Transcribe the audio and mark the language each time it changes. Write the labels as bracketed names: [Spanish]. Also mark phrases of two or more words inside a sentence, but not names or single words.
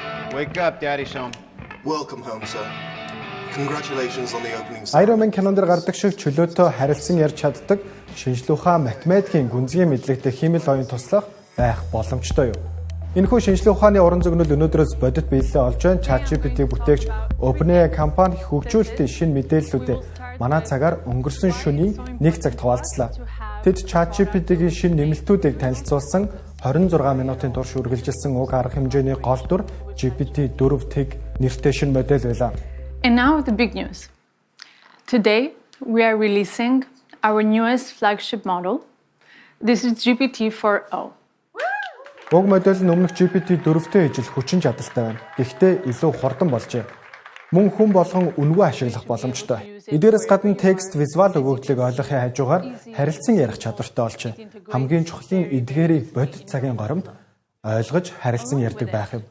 [English] Wake up, Daddy Sean. Welcome home, sir. Congratulations on the opening. [Mongolian] Iron Man кинонд гардаг шиг чөлөөтэй харилцан ярьж чаддаг шинжлэх ухаан математикийн гүнзгий мэдлэгтэй хиймэл оюун туслах байх боломжтой юу? Энэхүү шинжлэх ухааны уран зөгнөл өнөөдрөөс бодит биелэлээ олж байна. ChatGPT бүтээгч OpenAI компани хөгжүүлэлтийн шинэ мэдээллүүдээ манай цагаар өнгөрсөн шөнийн 1 цагт хуваалцлаа. Тэд ChatGPT-гийн шинэ нэмэлтүүдийг танилцуулсан 26 минутын турш үргэлжилсэн уг арга хэмжээний гол дүр GPT-4 нэртэй шинэ модель байлаа. [English] And now the big news. Today we are releasing our newest flagship model. This is GPT-4o. [Mongolian] Уг модель нь өмнөх GPT-4-тэй ижил хүчин чадалтай байна. Гэхдээ илүү хурдан болжээ. Мөн хүн болгон үнэгүй ашиглах боломжтой. Эдгээрээс гадна текст, визуал өгөгдлийг ойлгохын хажуугаар харилцан ярих чадвартай болжээ. Хамгийн чухлын эдгээрийг бодит цагийн горимд ойлгож харилцан ярьдаг байх юм.